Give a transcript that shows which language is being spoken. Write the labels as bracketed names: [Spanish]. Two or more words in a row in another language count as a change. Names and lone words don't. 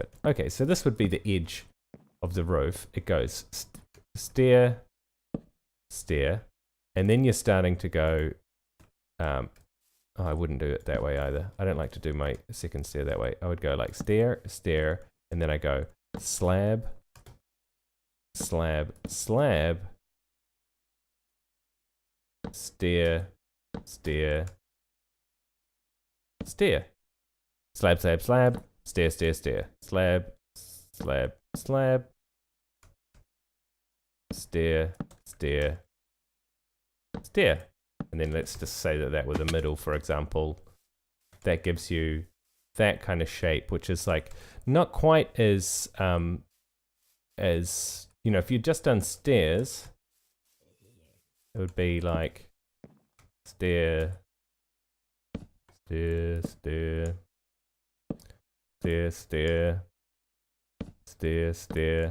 [English] Okay, so this would be the edge of the roof. It goes stair, stair, and then you're starting to go... oh, I wouldn't do it that way either. I don't like to do my second stair that way. I would go like stair, stair, and then I go slab, slab, slab, stair, stair, stair, slab, slab, slab, stair, stair, stair, slab, slab, slab, stair, stair, stair. And then let's just say that was a middle, for example. That gives you that kind of shape, which is like not quite as you know, if you'd just done stairs, it would be like stair, stair, stair, stair, stair, stair, stair.